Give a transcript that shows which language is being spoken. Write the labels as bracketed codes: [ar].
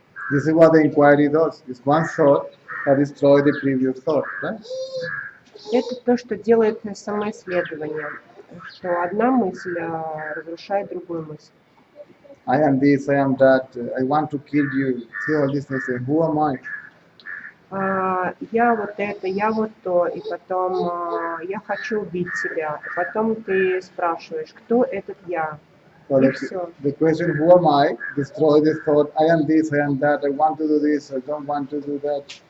[en] This is what the inquiry does. It's one thought that destroys the previous thought, right? [ru] Это то, что делает самоисследование, что одна мысль разрушает другую мысль. [en] I am this, I am that, I want to kill you. See all this, they say, who am I? [ru] Я вот это, я вот то, и потом я хочу убить тебя. И потом ты спрашиваешь, кто этот я? [en] So [ru] И [en] the, [ru] все. [en] the question, who am I, destroy the thought, I am this, I am that, I want to do this, I don't want to do that.